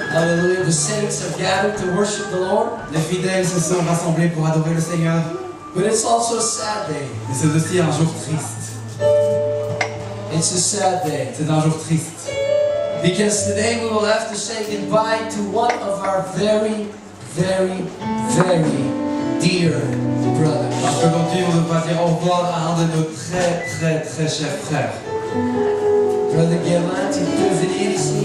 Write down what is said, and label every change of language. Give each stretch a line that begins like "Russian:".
English: Hallelujah. The saints have gathered to worship the Lord.
French: Les fidèles se sont rassemblés pour adorer le Seigneur.
English: But it's also a sad day.
French: Mais c'est aussi un jour triste.
English: It's a sad day.
French: C'est un jour triste.
English: Because today we will have to say goodbye to one of our very, very, very dear brothers.
French: Parce qu'aujourd'hui, on va dire au revoir à un de nos très, très, très chers frères. Brother Guerlain, tu peux venir ici.